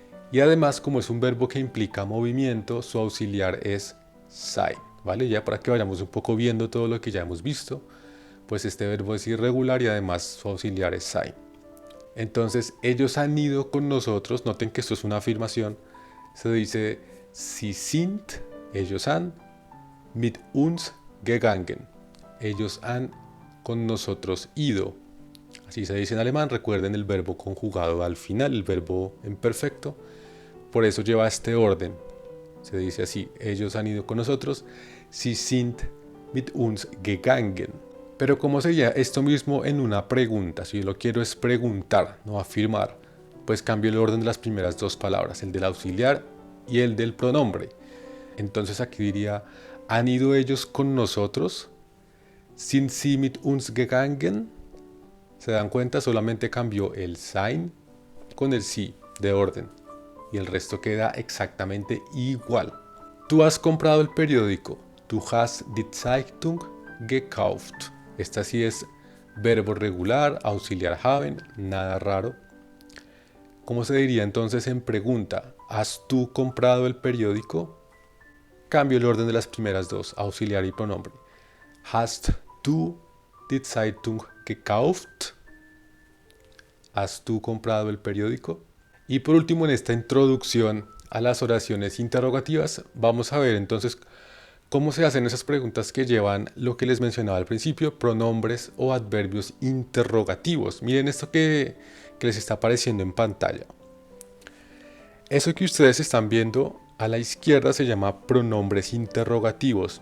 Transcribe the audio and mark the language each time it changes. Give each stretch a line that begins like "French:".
Spanish: Y además, como es un verbo que implica movimiento, su auxiliar es sein. ¿Vale? Ya para que vayamos un poco viendo todo lo que ya hemos visto, pues este verbo es irregular y además su auxiliar es sein. Entonces, ellos han ido con nosotros. Noten que esto es una afirmación. Se dice
German: sie sind,
Spanish: ellos han,
German: mit uns gegangen.
Spanish: Ellos han con nosotros ido. Así se dice en alemán. Recuerden el verbo conjugado al final, el verbo en perfecto. Por eso lleva este orden. Se dice así, ellos han ido con nosotros,
German: sie sind mit uns gegangen.
Spanish: Pero ¿cómo sería esto mismo en una pregunta? Si yo lo quiero es preguntar, no afirmar, pues cambio el orden de las primeras dos palabras, el del auxiliar y el del pronombre. Entonces aquí diría, ¿han ido ellos con nosotros?
German: Sind sie mit uns gegangen?
Spanish: ¿Se dan cuenta? Solamente cambió el sein con el sie de orden. Y el resto queda exactamente igual. Tú has comprado el periódico.
German: Du hast die Zeitung gekauft.
Spanish: Esta sí es verbo regular, auxiliar haben, nada raro. ¿Cómo se diría entonces en pregunta? ¿Has tú comprado el periódico? Cambio el orden de las primeras dos, auxiliar y pronombre.
German: Hast du die Zeitung gekauft?
Spanish: ¿Has tú comprado el periódico? Y por último, en esta introducción a las oraciones interrogativas, vamos a ver entonces cómo se hacen esas preguntas que llevan lo que les mencionaba al principio, pronombres o adverbios interrogativos. Miren esto que les está apareciendo en pantalla. Eso que ustedes están viendo a la izquierda se llama pronombres interrogativos.